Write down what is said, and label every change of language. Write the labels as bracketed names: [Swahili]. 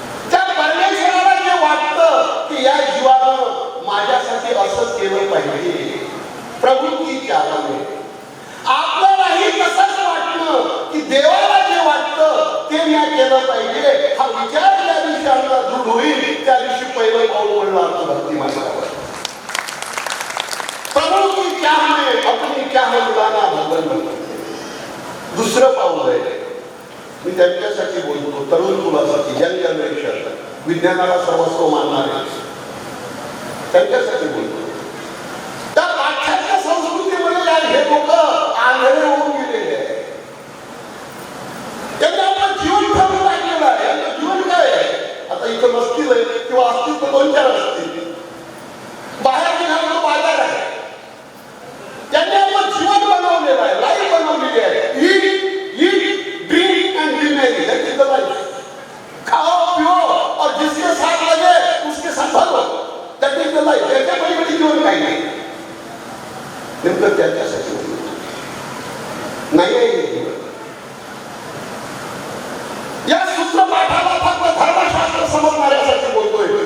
[Marathi] त्या परमेश्वराला जे वाटतं की या जीवानं माझ्यासाठी असं केलं पाहिजे, [Hindi] प्रभू की चाह में, [Marathi] आपल्यालाही तसंच वाटणं की देवाला जे वाटतं ते मी केलं पाहिजे, हा विचार ज्या दिवशी आपला दृढ होईल त्या दिवशी पहिलं पाऊल पडलं आमचं भक्ती मार्गावर. क्या में अपनी क्या मुलाना भगवन. दुसरं पाऊल आहे मी त्यांच्यासाठी बोलतो, तरुण मुलासाठी, यंग जनरेशन, विज्ञानाला सर्वस्व मानणारे, त्यांच्यासाठी बोलतो. त्या पाश्चात्य संस्कृतीमध्ये हे लोक आंधळे होऊन गेलेले आहे. त्यांनी आपलं जीवन ठरवून टाकलेलं आहे. यांचं जीवन काय आहे? आता इथं नसतील किंवा असतील तर 2-4 असतील. बाहेर निघाला तो बाजार आहे. त्यांनी आपलं जीवन बनवलेलं आहे, लाईफ बनवलेली आहे. [English] Eat drink and be merry, that is the life. [Hindi] खाओ पिओ और जिसके साथ लगे उसके साथ भरो, [English] That is the life. [Marathi] त्याच्या पलीकडे जीवन काही नाही. नेमकं त्याच्यासाठी नाही आहे हे जीवन. या सूत्रपाठाला फक्त धर्मशास्त्र समजणाऱ्यासाठी बोलतोय.